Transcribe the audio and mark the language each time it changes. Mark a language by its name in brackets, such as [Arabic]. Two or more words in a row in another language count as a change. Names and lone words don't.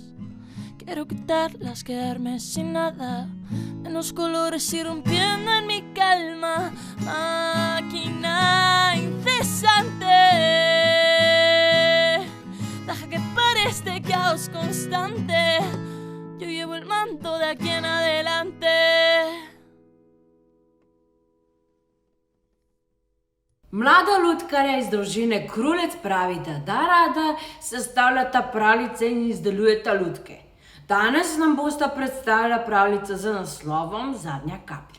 [Spanish] Quiero quitarlas, quedarme sin nada, menos colores y rompiendo en mi calma. Máquina incesante, deja que pare este caos constante. Yo llevo el mando de aquí en adelante. [Slovenian] Mlada lutkarja iz družine Krulec pravita, da rada sestavljata pravljice in izdelujeta lutke. Danes nam bosta predstavila pravljico z naslovom Zadnja kaplja.